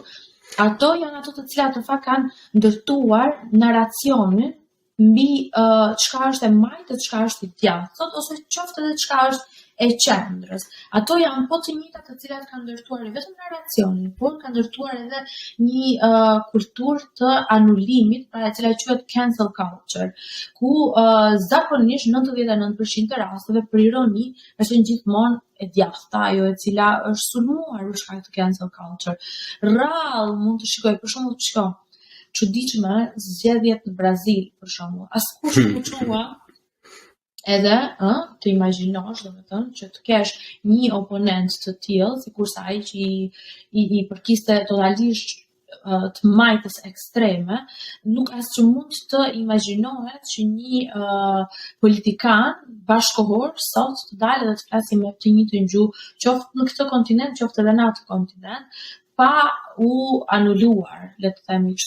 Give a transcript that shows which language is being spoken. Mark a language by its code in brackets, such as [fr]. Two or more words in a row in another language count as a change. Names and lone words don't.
[sq] Ato janë ato të cilat në fakt kanë ndërtuar narracionin mbi çka është e majtë, çka është i djathtë, ose qoftë edhe çka është e qendrës. Ato janë po të njëjtat të cilat kanë ndërtuar vetëm narracionin, por kanë ndërtuar edhe një kulturë të anulimit, pra e cila quhet [en] cancel culture, [sq] ku zakonisht 99% të rasteve, për ironi, është gjithmonë e djathta, ajo e cila është sulmuar për shkak të [en] cancel culture. [sq] Rrallë mund të shikoj, për shembull, çuditshme zgjedhjet në Brazil, për shembull. Askush nuk çua edhe të imagjinosh, domethënë, që të kesh një oponent të tillë, sikurse ai që i përkiste totalisht të majtës ekstreme, nuk as që mund të imagjinohet që një politikan bashkohor sot të dalë dhe të flasë me të njëjtën gjuhë, qoftë në këtë kontinent, qoftë edhe në atë kontinent, pa u anuluar, le të themi kështu.